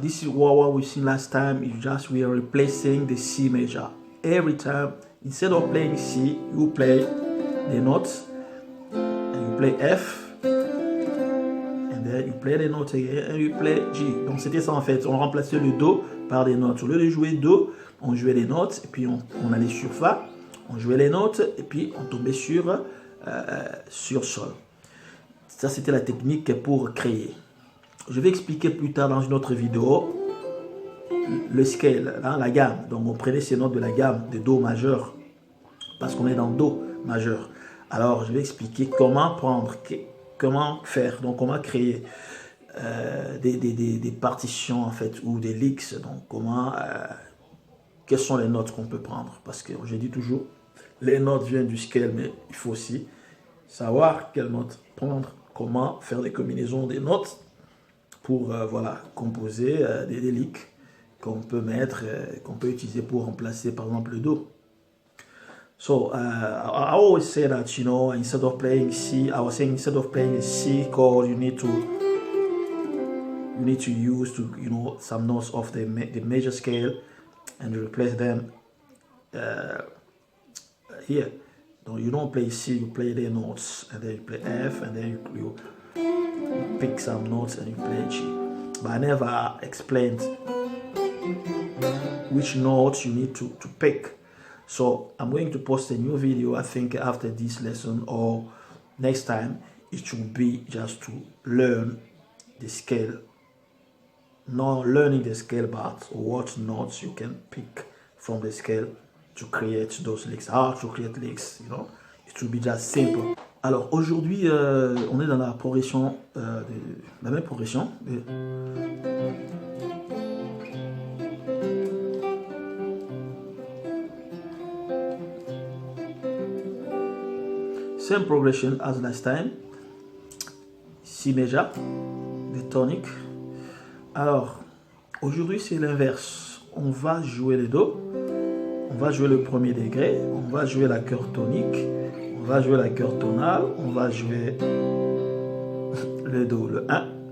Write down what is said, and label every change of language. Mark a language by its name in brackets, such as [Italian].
[English] This is what we seen last time. We are replacing the C major. Every time, instead of playing C, you play the notes and you play F, and then you play the notes again and you play G. [French] Donc c'était ça en fait. On remplaçait le Do par des notes. Au lieu de jouer Do, on jouait les notes et puis on allait sur Fa, on jouait les notes et puis on tombait sur Sol. Ça c'était la technique pour créer. Je vais expliquer plus tard dans une autre vidéo le scale, la gamme. Donc on prenait ces notes de la gamme de Do majeur parce qu'on est dans Do majeur. Alors je vais expliquer comment faire, donc comment créer des partitions en fait ou des licks. Donc quelles sont les notes qu'on peut prendre, parce que je dis toujours les notes viennent du scale, mais il faut aussi savoir quelles notes prendre, comment faire des combinaisons des notes pour composer des licks qu'on peut utiliser pour remplacer par exemple le Do. [English] So I always say that instead of playing C, I was saying instead of playing a C chord, you need to use some notes of the major scale and replace them here. So you don't play C, you play the notes, and then you play F, and then you pick some notes and you play G. But I never explained which notes you need to pick. So I'm going to post a new video, I think after this lesson or next time. It should be just to learn the scale. Not learning the scale, but what notes you can pick from the scale to create those licks. How to create licks, it should be just simple. [French] Alors aujourd'hui, on est dans la progression, la même progression. [English] Same progression as last time. C major, the tonic. [French] Alors aujourd'hui c'est l'inverse. On va jouer le Do, on va jouer le premier degré, on va jouer l'accord tonique. On va jouer l'accord tonal, on va jouer le Do, le 1,